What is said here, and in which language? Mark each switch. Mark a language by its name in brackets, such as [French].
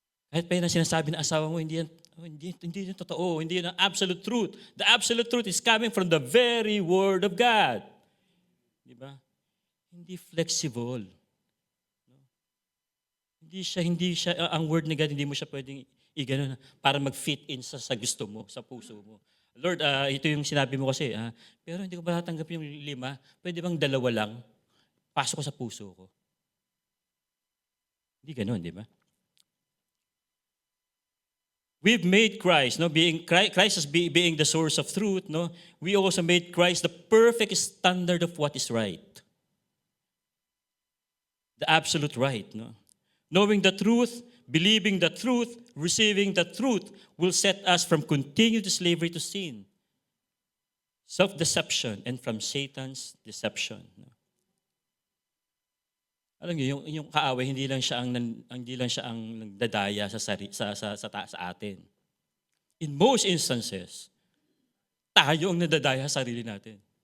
[Filipino] Kahit pa yun ang sinasabi ng asawa mo, hindi yan totoo. Hindi yan ang absolute truth. [English] The absolute truth is coming from the very Word of God. [Filipino] Diba? Hindi flexible. Hindi siya, ang word ni God, hindi mo siya pwedeng igano para mag-fit in sa gusto mo, sa puso mo. Lord, ito yung sinabi mo kasi, pero hindi ko ba natanggap yung 5? Pwede bang 2 lang? Pasok ko sa puso ko. Hindi ganoon, di ba? [English] We've made Christ, Christ as being the source of truth, we also made Christ the perfect standard of what is right. The absolute right, Knowing the truth, believing the truth, receiving the truth will set us from continued slavery to sin, self-deception, and from Satan's deception. [Filipino] Alam niyo, yung kaaway hindi lang siya ang nagdadaya sa atin. [English] In most instances, [Filipino] tayo ang nadadaya sa sarili natin.